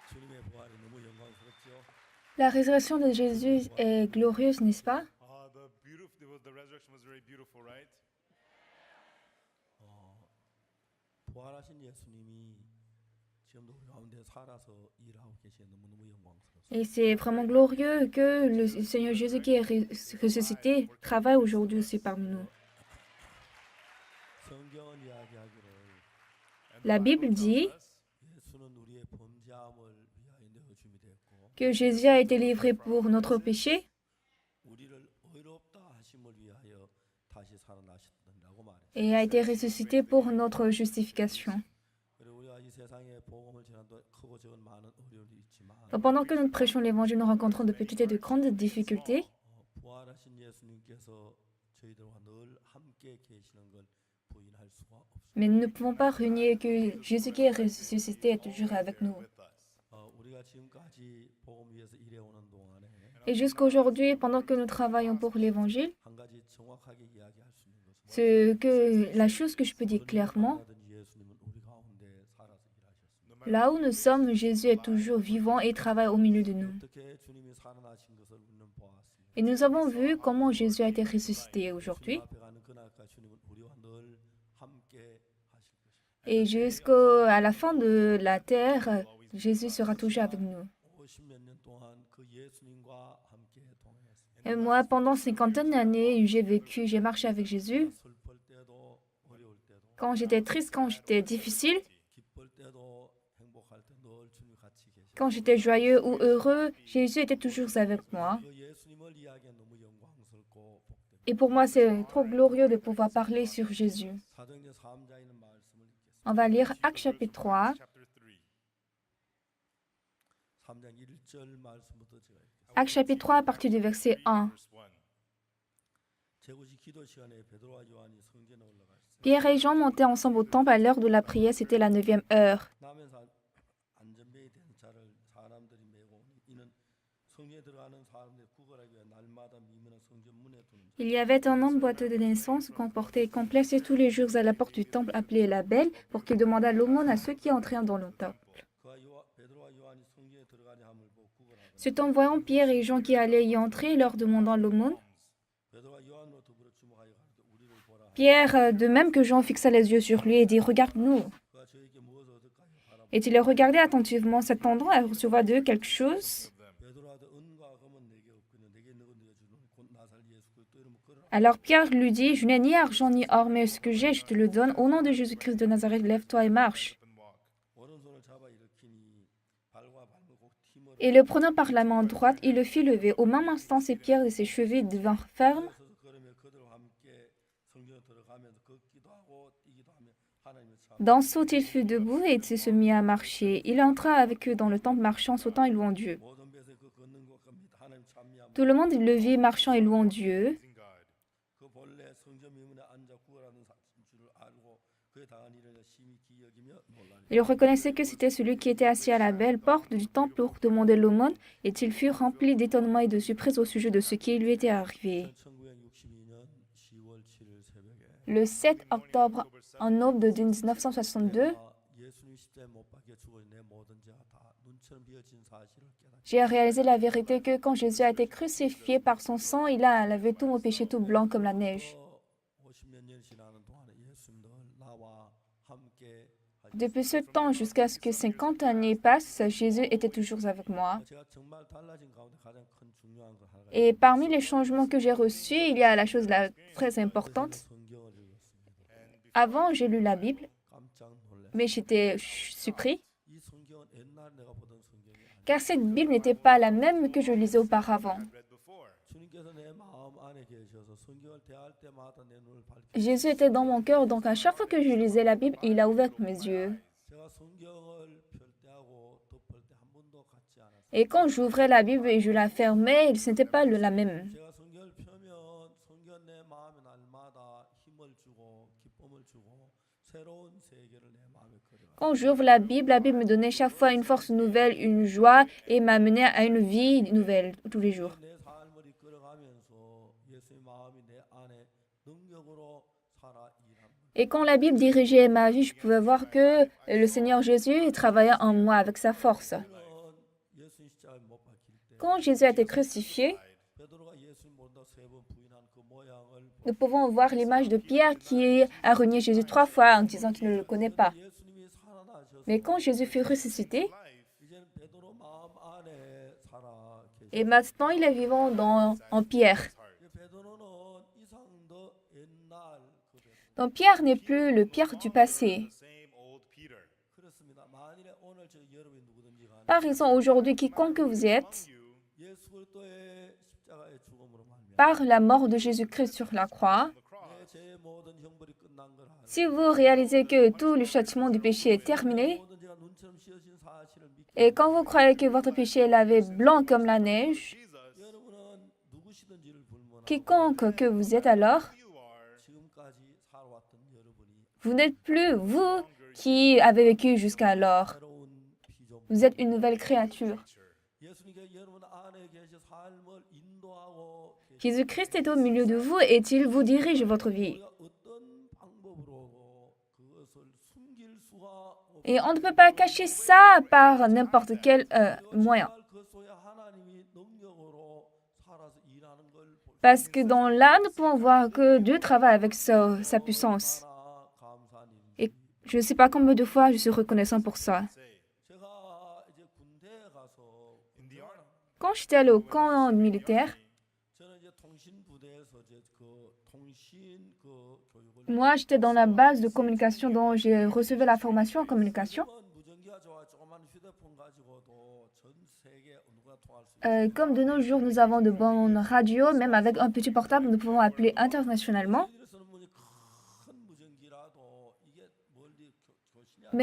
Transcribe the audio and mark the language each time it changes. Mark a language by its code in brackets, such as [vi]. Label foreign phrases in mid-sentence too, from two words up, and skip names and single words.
[fr] La résurrection de Jésus est glorieuse, n'est-ce pas? [en] The resurrection was very beautiful, right? [ko] 어, 부활하신 예수님이 지금도 우리 가운데 살아서 일하고 계시는 너무너무 영광스럽습니다. [fr] Et c'est vraiment glorieux que le Seigneur Jésus qui est ressuscité travaille aujourd'hui aussi parmi nous. [ko] 성경은 이야기하기를 [en] And the [fr] La [en] Bible [fr] Bible [en] tells [fr] dit [en] us [ko] 예수는 우리의 범죄함을 위하여 내어줌이 되었고 [fr] que Jésus a été livré pour notre péché [ko] 우리를 의롭다 하심을 위하여 다시 살아나셨다고 말했어요. [fr] et a été ressuscité pour notre justification. [ko] 그리고 우리가 이 세상에 복음을 전하도 크고 적은 많은 어려움이 있지만 [fr] Donc, pendant que nous prêchons l'Évangile, nous rencontrons de petites et de grandes difficultés. [ko] 부활하신 예수님께서 저희들과 늘 함께 계시는 걸 부인할 수가 없습니다. [fr] Mais nous ne pouvons pas renier que Jésus qui est ressuscité est toujours avec nous. [en] with us. [ko] 우리가 지금까지 복음 위해서 일해오는 동안에 [fr] Et jusqu'aujourd'hui, pendant que nous travaillons pour l'Évangile, [ko] 한 가지 정확하게 이야기할 수 있는 것은 [fr] la chose que je peux dire clairement, [ko] 예수님은 우리 가운데 살아서 일하셨습니다. [fr] là où nous sommes, Jésus est toujours vivant et travaille au milieu de nous. [ko] 어떻게 주님이 살아나신 것을 우리는 보았습니다. [fr] Et nous avons vu comment Jésus a été ressuscité aujourd'hui. [ko] 앞에 가는 그날까지 주님은 우리와 늘 함께 하실 것입니다. [fr] Et jusqu'à la fin de la terre, Jésus sera toujours avec nous. [ko] 50몇 년 동안 그 예수님과 함께 동행했습니다. [fr] Et moi, pendant 50 d'années, j'ai marché avec Jésus. [ko] 슬플 때도 어려울 때도 [fr] Quand j'étais triste, quand j'étais difficile, [ko] 기쁠 때도 행복할 때 늘 주님 같이 계시고 [fr] quand j'étais joyeux ou heureux, Jésus était toujours avec moi. [ko] 그 예수님을 이야기하기 너무 영광스럽고 복됩니다. [fr] Et pour moi, c'est trop glorieux de pouvoir parler sur Jésus. [ko] 사도행전 3장에 있는 말씀을 읽겠습니다. [fr] On va lire Actes chapitre 3. [en] Chapter 3. [ko] 3장 1절 말씀부터 제가 읽겠습니다. [fr] Actes chapitre 3 à partir du verset 1. [en] Verse 1. [ko] 제구시 기도 시간에 베드로와 요한이 성전에 올라갔어요. [fr] Pierre et Jean montaient ensemble au temple à l'heure de la prière, c'était la 9e heure. [ko] 남에서 안전벨이 된 차를 사람들이 메고 오니 이는 성전에 들어가는 사람들이 구걸하기 위해 날마다 미문한 성전 문에 두는 자. [fr] Il y avait un homme boiteux de naissance qu'on portait et qu'on plaçait tous les jours à la porte du temple appelé la Belle pour qu'il demandât l'aumône à ceux qui entraient dans le temple. [ko] 그가 베드로와 요한이 성전에 들어가냐 함을 보고 구걸하고 [fr] Ce temps, voyant Pierre et Jean qui allaient y entrer, leur demandant l'aumône, [ko] 베드로와 요한으로 더불어 주목하여 가르쳐 우리를 보라. [fr] Pierre, de même que Jean, fixa les yeux sur lui et dit, regarde-nous. [ko] 그가 저에게 무엇을 얻을까요? 바라보고 [fr] Et il les regardait attentivement, s'attendant à recevoir d'eux quelque chose. [ko] 베드로한테 은과 금은 내게 없거든 내게 너가 네가 주는 곧 나살 예수 그리스도 이름을 걸어라. [fr] Alors Pierre lui dit, je n'ai ni argent ni or, mais ce que j'ai, je te le donne. Au nom de Jésus-Christ de Nazareth, lève-toi et marche. [en] Up and walk. [ko] 오른손을 잡아 일으키니 발과 발목 힘을 [fr] Et le prenant par la main droite, il le fit lever. Au même instant, ses pierres et ses chevilles devinrent fermes. [ko] 서서 걸으며 그들과 함께 성전에 들어가면서 걷기도 하고 뛰기도 하며 하나님을 참 [fr] D'un saut, il fut debout et il se mit à marcher. Il entra avec eux dans le temple, marchant, sautant et louant Dieu. [ko] 모든 배에 그 걷는 것과 및 하나님 찬미함 [fr] Tout le monde le vit marchant et louant Dieu. [en] Praising God. [ko] 그 본래 성전 미문에 앉아 구걸하는 줄을 알고 그에 당한 일을 심히 기여기며 놀라니 [fr] Il reconnaissait que c'était celui qui était assis à la belle porte du temple pour demander l'aumône, et il fut rempli d'étonnement et de surprise au sujet de ce qui lui était arrivé. [ko] 1962년 10월 7일 새벽에 [fr] Le 7 octobre, en aube de 1962, [ko] 내가 예수님 십자가에 못 박혀 죽어 내 모든 죄가 다 눈처럼 비어진 사실을 깨닫게 [fr] j'ai réalisé la vérité que quand Jésus a été crucifié par son sang, il a lavé tous nos péchés tout blancs comme la neige. [ko] 50몇 년이 지나는 동안에 예수님 늘 나와 함께 [fr] Depuis ce temps jusqu'à ce que 50 années passent, Jésus était toujours avec moi. [ko] 제가 정말 달라진 가운데 가장 큰 중요한 거 하나가 [fr] Et parmi les changements que j'ai reçus, il y a la chose très importante. [ko] 성경을 읽었습니다. [fr] Avant, j'ai lu la Bible, [ko] 깜짝 놀랐어요. [fr] mais j'étais surpris, [ko] 이 성경은 옛날 내가 보던 성경이 아니에요. [fr] car cette Bible n'était pas la même que je lisais auparavant. [en] Read before. [ko] 주님께서 내 마음 안에 계셔서 성경을 대할 때마다 내 눈을 밝혀 [fr] Jésus était dans mon cœur, donc à chaque fois que je lisais la Bible, il a ouvert mes yeux. [ko] 제가 성경을 펼 때하고 덮을 때 한 번도 같지 않았어요. [fr] Et quand j'ouvrais la Bible et je la fermais, ce n'était pas la même. [ko] 제가 성경을 펴면 성경 내 마음에 날마다 힘을 주고 기쁨을 주고 새로운 세계를 내 마음에 그려요. [fr] Quand j'ouvre la Bible me donnait chaque fois une force nouvelle, une joie et m'amenait à une vie nouvelle tous les jours. [ko] 내 삶을 이끌어가면서 예수의 마음이 내 안에 능력으로 살아 일합니다. [fr] Et quand la Bible dirigeait ma vie, je pouvais voir que le Seigneur Jésus travaillait en moi avec sa force. [ko] 우리는 [fr] Quand Jésus a été crucifié, [ko] 베드로가 예수님 모른다고 세 번 부인한 그 모양을 [fr] nous pouvons voir l'image de Pierre qui a renié Jésus 3 fois en disant qu'il ne le connaît pas. [ko] 예수님이 살아나셔서 [fr] Mais quand Jésus fut ressuscité, [ko] 이제는 베드로 마음 안에 살아 계시. [fr] et maintenant il est vivant en Pierre. [ko] 베드로는 이상 더 옛날 그 베드로. [fr] Donc Pierre n'est plus le Pierre du passé. [en] Same old Peter. [ko] 그렇습니다. 만일에 오늘 저 여러분이 누구든지 간에 [fr] Par exemple, aujourd'hui, quiconque que vous êtes, [ko] 예수 그리스도의 십자가의 죽음으로 말미암아 [fr] par la mort de Jésus-Christ sur la croix, [ko] 내 죄의 모든 형벌이 끝난 걸 알고 [fr] si vous réalisez que tout le châtiment du péché est terminé, [ko] 모든 죄가 눈처럼 씌어진 사실을 믿고 [fr] et quand vous croyez que votre péché est lavé blanc comme la neige, [ko] 여러분은 누구시든지를 불문하고 [fr] quiconque que vous êtes alors, [en] You are [ko] 지금까지 살아왔던 여러분이 [fr] vous n'êtes plus vous qui avez vécu jusqu'alors. [ko] 새로운 피조물 [fr] Vous êtes une nouvelle créature. [ko] 예수님께 여러분 안에 계셔 삶을 인도하고 계시- [fr] Jésus-Christ est au milieu de vous et il vous dirige votre vie. [ko] 우리가 어떤 방법으로 그것을 숨길 수가 없- [fr] Et on ne peut pas cacher ça par n'importe quel moyen. [ko] 그 속에 하나님이 능력으로 살아서 일하는 걸 볼- [fr] Parce que dans là, nous pouvons voir que Dieu travaille avec sa puissance. [ko] 얼마나 감사한 일인지. [fr] Et je ne sais pas combien de fois je suis reconnaissant pour ça. [ko] 제가 이제 군대에 가서 [en] in the army. [fr] Quand j'étais allé au camp militaire, [ko] 저는 이제 통신부대에서 이제 그 통신 그 교육을 [fr] moi j'étais dans la base de communication dont j'ai reçu la formation en communication. [ko] 지금은 무전기가 좋아 조그만 휴대폰 가지고도 전 세계 누구나 통할 수 있어요. [fr] Comme de nos jours, nous avons de bonnes radios, même avec un petit portable, nous pouvons appeler internationalement. [ko] 이래서는 뭐니 큰 무전기라도 이게 멀리 교신이 안